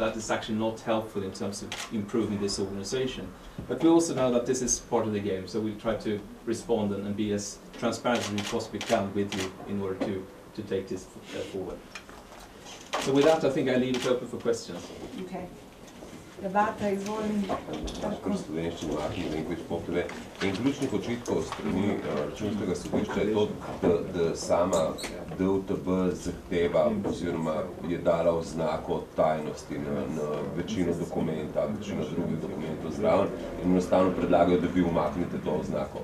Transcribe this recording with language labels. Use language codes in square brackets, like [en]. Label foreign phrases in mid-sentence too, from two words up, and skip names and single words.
[en] That is actually not helpful in terms of improving this organization. But we also know that this is part of the game, so we try to respond and be as transparent as we possibly can with you in order to take this forward. So with that, I think I leave it open for questions. [sl] Okay. Debata, izvolim. Slovenščino, Martin Venkovič Popove. En ključnih očitkov strani računskega sodišča je to, da sama DUTB zahteva oziroma je dala oznako tajnosti na večino dokumenta, večino drugih dokumentov zraven in enostavno predlagajo, da vi umaknete to oznako.